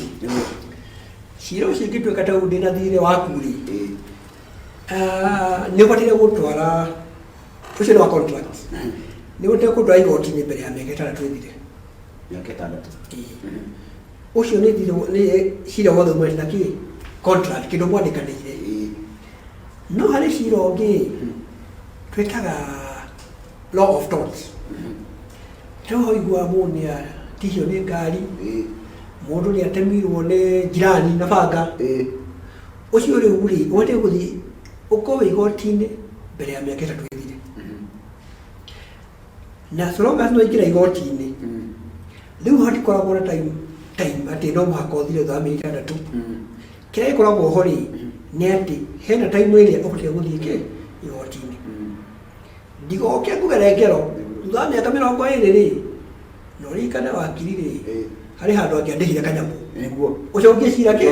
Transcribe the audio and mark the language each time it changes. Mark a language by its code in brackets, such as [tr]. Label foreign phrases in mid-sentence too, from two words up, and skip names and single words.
[ki] Cira ũcio ũngĩtuĩka ta ndĩna thirĩ waku-rĩ, nĩ ũbataire gũtwara ũcio nĩ wa contract. Nĩ ũbataire gũtwara igoti-inĩ mbere ya mĩaka 6 ĩthire. Mĩaka 6. Ũcio nĩ cira wothe umĩte na kĩ contract kĩndũ mwandĩkanĩire. No harĩ cira ũngĩ twĩtaga [en] law of torts. [ki] Rĩu igua mũndũ nĩ atihio nĩ ngari, mũndũ nĩ atemirwo nĩ njirani na banga. Ũcio rĩu-rĩ ũbataire gũthiĩ ũkorwo igoti-inĩ mbere ya mĩaka 3 ĩthire. Na [en] so long as [ki] nĩwaingĩra igoti-inĩ, rĩu hatikoragwo na time atĩ no mũhaka ũthire thutha wa mĩeri 6. Kĩrĩa gĩkoragwo ho-rĩ nĩ atĩ hena time ĩrĩa ũbataire gũthiĩ kĩ igoti-inĩ. Ndigoke ngũgere ngero thutha wa mĩaka 20-rĩ na ũririkane wakiri-rĩ harĩ handũ angĩandĩkire kanyamũ ũcokie cira kĩ